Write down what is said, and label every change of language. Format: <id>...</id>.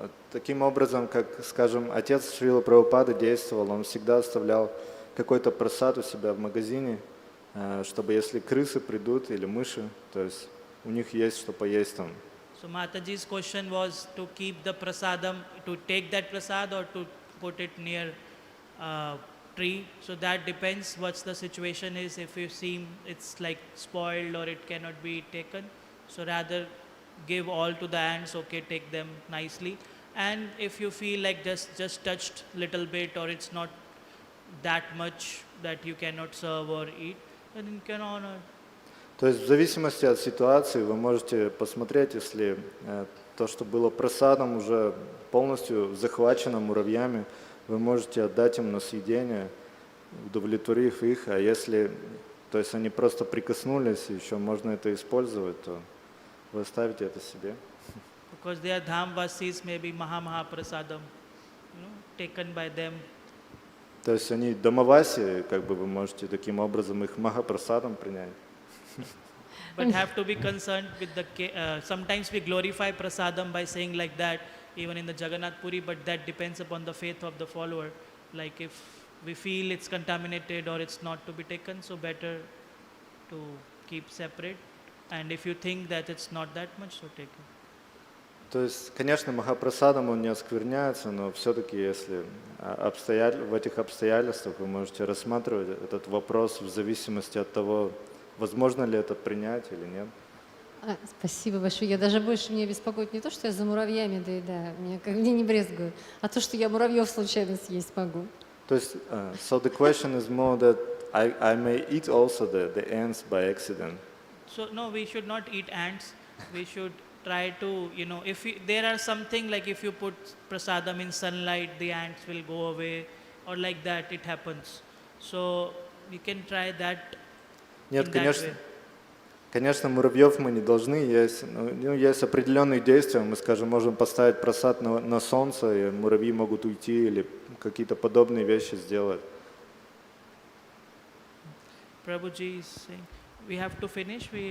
<ru>Таким образом, как, скажем, отец Шрила Прабхупады действовал, он всегда оставлял какой-то просад у себя в магазине, чтобы если крысы придут или мыши, то есть у них есть что поесть там.</ru> <en>So Mataji's question was to keep the prasadam, to take that prasad or to put it near tree. So that depends what's the situation is. If you see it's like spoiled or it cannot be taken, so rather give all to the ants, okay, take them nicely. And if you feel like just touched little bit or it's not that much that you cannot serve or eat, then you can honor.</en> <ru>То есть в зависимости от ситуации вы можете посмотреть, если то, что было просадом, уже полностью захвачено муравьями, вы можете отдать им на съедение, удовлетворив их, а если, то есть они просто прикоснулись, и еще можно это использовать, то вы оставите это себе.</ru> <en>Because they are dhamvasis, maybe maha prasadam, taken by them.</en> <ru>То есть они домоваси, как бы вы можете таким образом их махапрасадом принять.</ru> <en>But have to be concerned with sometimes we glorify prasadam by saying like that, even in the Jagannath Puri, but that depends upon the faith of the follower. Like if we feel it's contaminated or it's not to be taken, so better to keep separate. And if you think that it's not that much, so take it.</en> <ru>То есть, конечно, махапрасадом он не оскверняется, но все-таки, если в этих обстоятельствах вы можете рассматривать этот вопрос в зависимости от того, возможно ли это принять или нет. Спасибо большое. Я даже больше меня беспокоит не то, что я за муравьями доедаю, мне не брезгую, а то, что я муравьев случайно съесть могу. То есть,</ru> <en>so the question is more that I may eat also the ants by accident. So no, we should not eat ants. We should try to, if there are something like if you put prasadam in sunlight, the ants will go away, or like that it happens. So you can try that.</en> <ru>Нет, конечно, муравьев мы не должны есть. Есть определенные действия. Мы, скажем, можем поставить просад на солнце, и муравьи могут уйти или какие-то подобные вещи сделать.</ru> <en>Prabhuji is saying, we have to finish.</en>